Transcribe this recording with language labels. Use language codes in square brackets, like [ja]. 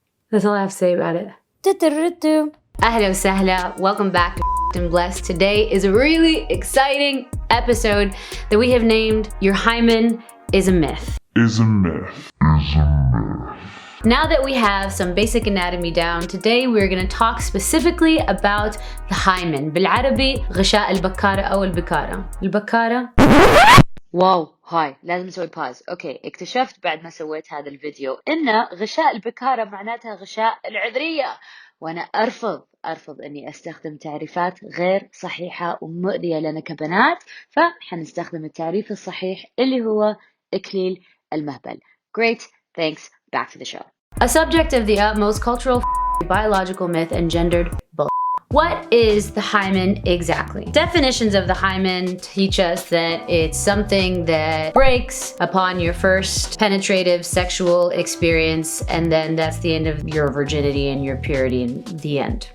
[en] That's all I have to say about it. [ar] Ahla wa sahla, [en] welcome back to and Blessed. Today is a really exciting episode that we have named Your Hymen is a Myth. Now that we have some basic anatomy down, today we're going to talk specifically about the hymen. [ar] بالعربي غشاء البكارة أو البكارة. البكارة. واو هاي لازم نسوي باز. اوكي اكتشفت بعد ما سويت هذا الفيديو ان غشاء البكارة معناتها غشاء العذرية، وانا ارفض اني استخدم تعريفات غير صحيحة ومؤذية لنا كبنات، فحنستخدم التعريف الصحيح اللي هو اكليل المهبل. [en] Great, thanks, back to the show. A subject of the utmost cultural biological myth and gendered bull. What is the hymen exactly? Definitions of the hymen teach us that it's something that breaks upon your first penetrative sexual experience, and then that's the end of your virginity and your purity in the end.